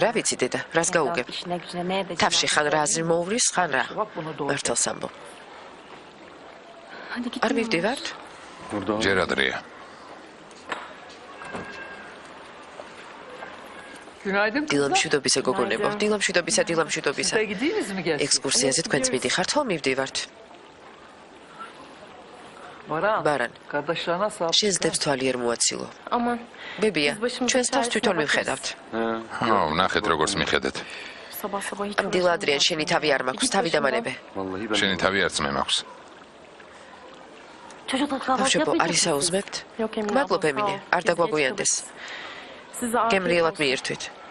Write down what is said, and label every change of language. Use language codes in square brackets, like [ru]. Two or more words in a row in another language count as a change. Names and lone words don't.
[ka] რა ვიცი დედა, რას გაუგებ? [tr] İşine gücüne ne edeceğim? [ka] თავში ხან რა აზრი მოუვრის, ხან რა. [tr] Bak bunu doğru. [ka] მართალს ამბობ. [tr] Hadi git. [ka] არ მივდივართ? ჯერ ადრეა. [tr] Günaydın [ka] დილა [tr] kızlar. [ka] მშვიდობისა გოგონებო, დილა მშვიდობისა, დილა მშვიდობისა. [tr] Siz de gidiyorsunuz mu gezin? [ka] ექსკურსიაზე თქვენც მიდიხართ, ხო მივდივართ? [tr] Baran. Baran. Kardeşlerine sağ ol. [ka] შეზდებს თვალი არ მოაცილო. [tr] Aman. [ka] ბებია, ჩვენს თავს თვითონ მივხედავთ. ხო, ნახეთ როგორც მიხედეთ. [tr] Sabah sabah hiç [ka] ამ დილა ადრიან შენი თავი არ მაქვს, თავი დამანებე. შენი თავი არც მე მაქვს. [tr] Çocuklar kahvaltı [ka] ბავშვებო, არ [tr] yapmayacak mısınız? [ka] ისაუზმებთ? [tr] Yok Emine [ka] მადლობ [tr] abla, [ka] ემინე, [tr] sağ ol. [ka] არ [tr] Biz [ka] დაგვაგვიანდეს. [tr] geç kalırız. Size afiyet [ka] გემრიელად [tr] olsun. [ka] მიირთვით.